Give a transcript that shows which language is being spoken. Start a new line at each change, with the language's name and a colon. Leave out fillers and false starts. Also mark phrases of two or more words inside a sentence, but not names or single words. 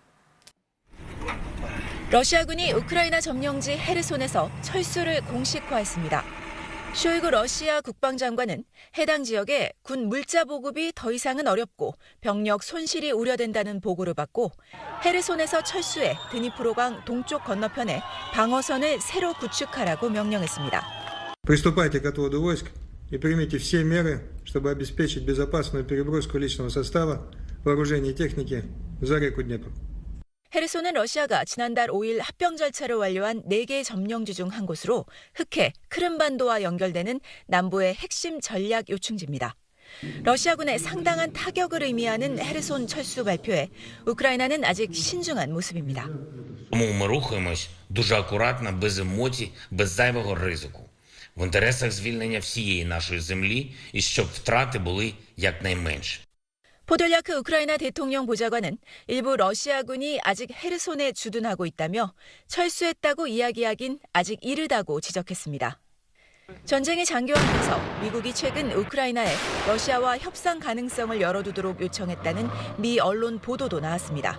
Korean: 러시아군이 우크라이나 점령지 헤르손에서 철수를 공식화했습니다. 쇼이구 러시아 국방장관은 해당 지역에 군 물자 보급이 더 이상은 어렵고 병력 손실이 우려된다는 보고를 받고 헤르손에서 철수해 드니프로강 동쪽 건너편에 방어선을 새로 구축하라고 명령했습니다.
Russian: Приступайте к отводу войск и примите все меры, чтобы обеспечить безопасную переброску личного состава, вооружения и техники за реку Днепр.
Korean: 헤르손은 러시아가 지난달 5일 합병 절차를 완료한 4개 점령지 중 한 곳으로 흑해, 크림반도와 연결되는 남부의 핵심 전략 요충지입니다. 러시아군의 상당한 타격을 의미하는 헤르손 철수 발표에 우크라이나는 아직 신중한 모습입니다.
Ukrainian: Тому ми рухаємось дуже акуратно, без емоцій, без зайвого ризику. В інтересах звільнення всієї нашої землі і щоб втрати були якнайменші.
Korean: 포돌야크 우크라이나 대통령 보좌관은 일부 러시아군이 아직 헤르손에 주둔하고 있다며 철수했다고 이야기하긴 아직 이르다고 지적했습니다. 전쟁이 장기화하면서 미국이 최근 우크라이나에 러시아와 협상 가능성을 열어두도록 요청했다는 미 언론 보도도 나왔습니다.